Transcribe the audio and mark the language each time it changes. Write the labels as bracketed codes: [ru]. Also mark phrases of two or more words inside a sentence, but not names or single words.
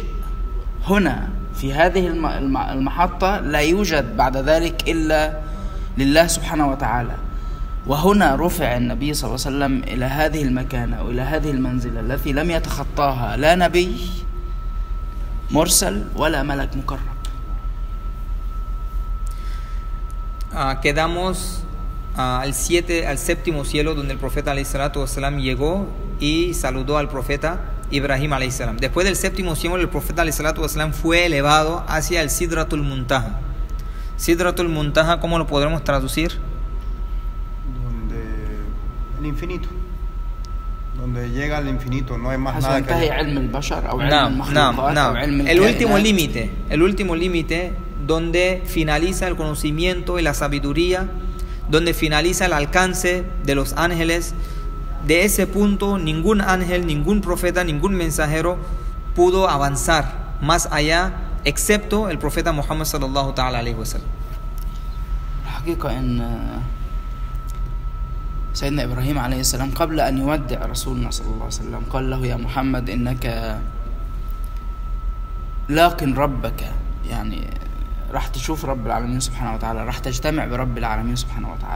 [ar] هنا في هذه المحطة لا يوجد بعد ذلك إلا لله سبحانه وتعالى. وهنا رفع النبي صلى الله عليه وسلم إلى هذه المكانة وإلى هذه المنزلة التي لم يتخطاها لا نبي مرسل ولا ملك مقرب. [es] Quedamos al séptimo cielo, donde el profeta [ar] عليه الصلاة والسلام [es] llegó y saludó al profeta Ibrahim [ar] عليه السلام. [es] Después del séptimo cielo, el profeta [ar] عليه الصلاة والسلام [es] fue elevado hacia el Sidratul Muntaha. Sidratul Muntaha, ¿cómo lo podremos traducir? El infinito, donde llega al infinito, no hay más nada que el último límite donde finaliza el conocimiento y la sabiduría, donde finaliza el alcance de los ángeles. De ese punto ningún ángel, ningún profeta, ningún mensajero pudo avanzar más allá, excepto el profeta Muhammad [ar] صلى الله تعالى عليه وسلم. سيدنا إبراهيم عليه السلام قبل أن يودع رسولنا صلى الله عليه وسلم قال له: يا محمد إنك لاق ربك، يعني راح تشوف رب العالمين سبحانه وتعالى، راح تجتمع برب العالمين سبحانه وتعالى.